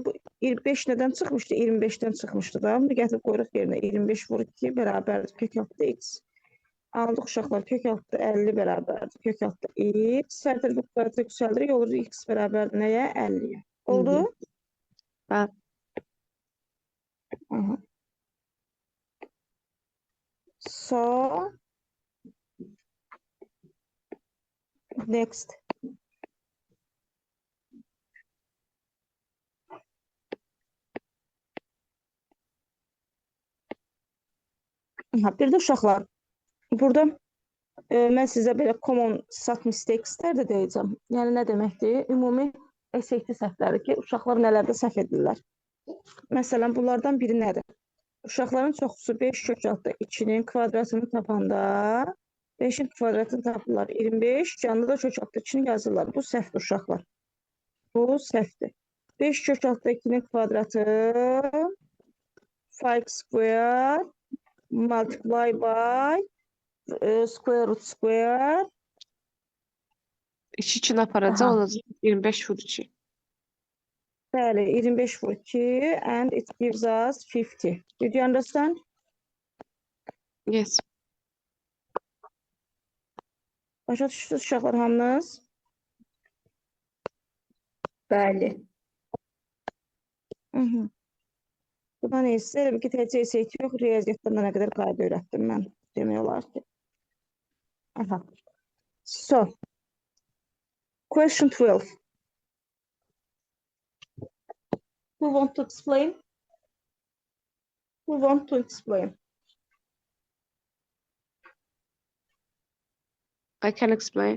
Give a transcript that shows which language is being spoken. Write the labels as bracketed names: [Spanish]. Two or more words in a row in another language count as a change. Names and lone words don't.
[Azerbaijani] Bu 25 nədən çıxmışdı? 25-dən çıxmışdı da. Bunu gətirib qoyuruq yerinə. 25 vur 2 bərabərdir kök altında x. Aldıq uşaqlar, kök altında 50 bərabərdir kök altında x. Hər tərəfə kvadrata yüksəldirik, olur x bərabərdir nəyə? 50-yə. Oldu? Bəli. [English] Aha. So next. [Azerbaijani] Ha, bir də uşaqlar, burada mən sizə belə [English] common sub mistakes- [Azerbaijani] lər də deyəcəm. Yəni nə deməkdir? Ümumi SAT səhvləri ki, uşaqlar nələrdə səhv edirlər. Məsələn, bunlardan biri nədir? Uşaqların çoxusu 5 kök altında 2-nin kvadratını tapanda 5-in kvadratını tapırlar 25, canlı da kök altında 2-ni yazırlar. Bu səhvdir uşaqlar. Bu səhvdir. 5 kök altında 2-nin kvadratı [English] 5 square multiply by square root square. [Azerbaijani] İş için aparacaq Aha. olacaq 25 vur 2. Bəli, 25 vur 2 [English] and it gives us 50. Did you understand? Yes. [Azerbaijani] Başa düşdünüz uşaqlar hamınız? Bəli. Burada neyse, elə bir ki, təcə SAT yox, riyaziyyatdan da nə qədər qayda öyrətdim mən. Demək olar ki. [English] Aha. So, question 12. Who want to explain? Who want to explain? I can explain.